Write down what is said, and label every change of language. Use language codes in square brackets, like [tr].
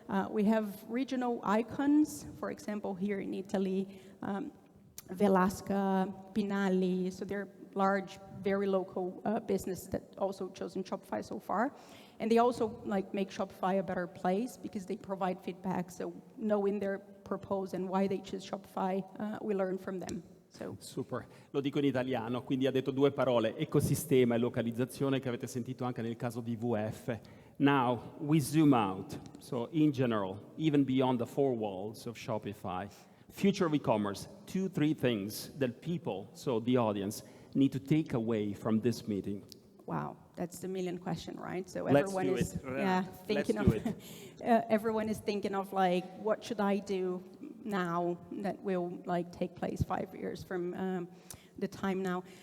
[en] We have regional icons, for example, here in Italy, Velasca, Pinali. So they're large, very local businesses that also chosen Shopify so far. And they also make Shopify a better place because they provide feedback. So knowing their purpose and why they choose Shopify, we learn from them. So. [it] Super, lo dico in italiano, quindi ha detto 2 parole, ecosistema e localizzazione, che avete sentito anche nel caso di VF. [en] Now, we zoom out, so in general, even beyond the 4 walls of Shopify, future of e-commerce, 2-3 things that people, so the audience, need to take away from this meeting. Wow, that's the million question, right? So everyone is thinking of everyone is thinking of what should I do now that will take place 5 years from the time now.